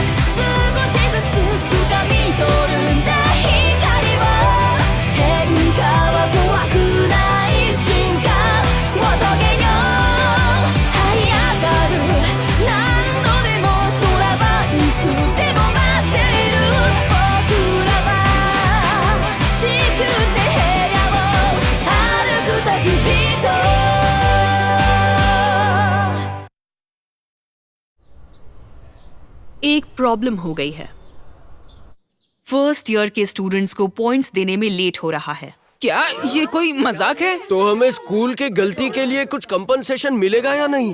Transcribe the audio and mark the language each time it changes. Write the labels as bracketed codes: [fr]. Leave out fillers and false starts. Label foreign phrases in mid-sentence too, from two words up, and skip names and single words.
[ja] プ少しずつ掴み取るんだ光は変化は怖くない進化を遂げよう這い上がる何度でも空はいつでも待っている僕らは地球って部屋を歩く旅人 [hi] एक प्रॉब्लम हो गई है। फर्स्ट ईयर के स्टूडेंट्स को पॉइंट्स देने में लेट हो रहा है। क्या ये कोई मजाक है? तो हमें स्कूल के गलती के लिए कुछ कंपनसेशन मिलेगा या नहीं?